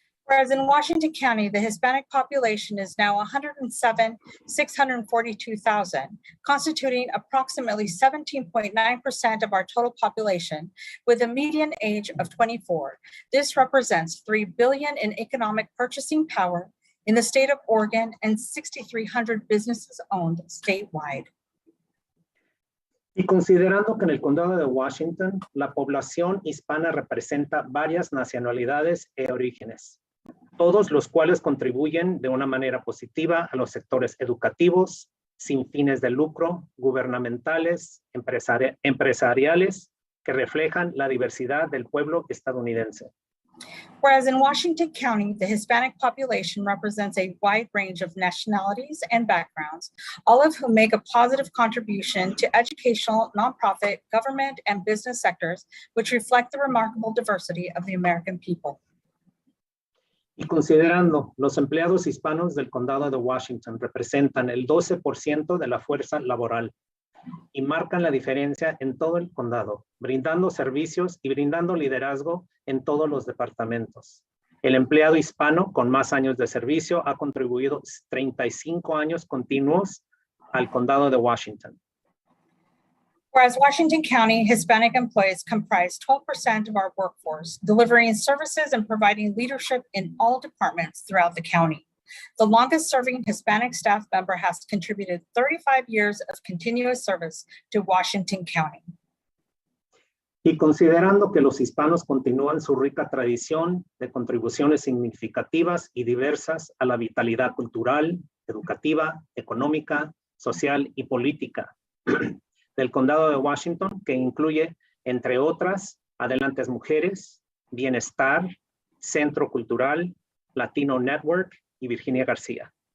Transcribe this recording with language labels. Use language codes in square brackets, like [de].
[en] Whereas in Washington County, the Hispanic population is now 107,642,000, constituting approximately 17.9% of our total population, with a median age of 24. This represents $3 billion in economic purchasing power in the state of Oregon and 6,300 businesses owned statewide. [es] Y considerando que en el condado de Washington, la población hispana representa varias nacionalidades e orígenes, todos los cuales contribuyen de una manera positiva a los sectores educativos, sin fines de lucro, gubernamentales, empresariales, que reflejan la diversidad del pueblo estadounidense. [en] Whereas in Washington County, the Hispanic population represents a wide range of nationalities and backgrounds, all of whom make a positive contribution to educational, nonprofit, government, and business sectors, which reflect the remarkable diversity of the American people. [es] Y considerando los empleados hispanos del condado de Washington representan el 12% de la fuerza laboral y marcan la diferencia en todo el condado, brindando servicios y brindando liderazgo en todos los departamentos. El empleado hispano con más años de servicio ha contribuido 35 años continuos al condado de Washington. [en] Whereas Washington County Hispanic employees comprise 12% of our workforce, delivering services and providing leadership in all departments throughout the county. The longest serving Hispanic staff member has contributed 35 years of continuous service to Washington County. [es] Y considerando que los hispanos continúan su rica tradición de contribuciones significativas y diversas a la vitalidad cultural, educativa, económica, social y política del condado de Washington, que incluye, entre otras, Adelantes Mujeres, Bienestar, Centro Cultural, Latino Network y Virginia García.